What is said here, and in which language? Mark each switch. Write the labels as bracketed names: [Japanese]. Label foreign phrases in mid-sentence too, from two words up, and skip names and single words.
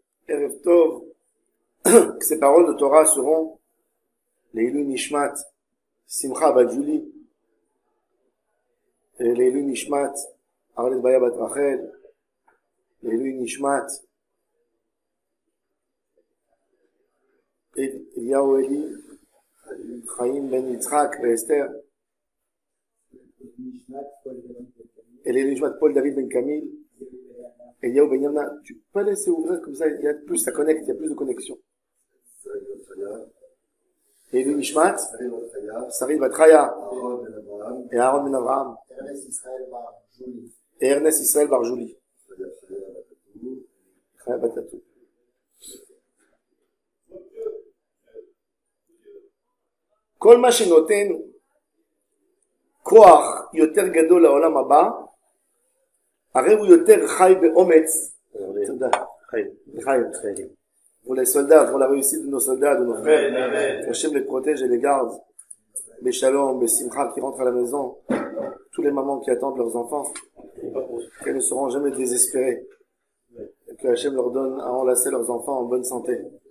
[Hebrew] ערב טוב, [French] que ces paroles de Torah seront [Hebrew] לעילוי נשמת, [French] Simcha Bat Julie, [Hebrew] לעילוי נשמת, [French] Arlet Baya Bat Rachel, [Hebrew] לעילוי נשמת, [French] Eliyahu Eli, Chaim Ben Yitzhak et Esther, et [Hebrew] לעילוי נשמת [French] Paul David Ben Camille, Eliyahu Ben Yamna. Tu peux pas laisser ouvrir comme ça, il y a plus, ça connecte, il y a plus de connexion. [Hebrew] לעילוי נשמת, [French] Sarid Bat Chaya, et Aaron Ben Avraham, et Ernest Israël Bar Jouli. Chaya Batatou. [Hebrew] כל מה שנותן כוח יותר גדול לעולם הבא, הרי הוא יותר חי באומץ. תודה. חי. [French] Pour les soldats, pour la réussite de nos soldats, de nos frères. Hachem les protège et les garde. Les shalom, les simcha qui rentrent à la maison. Tous les mamans qui attendent leurs enfants. Qu'elles ne seront jamais désespérées. Et que Hachem leur donne à enlacer leurs enfants en bonne santé.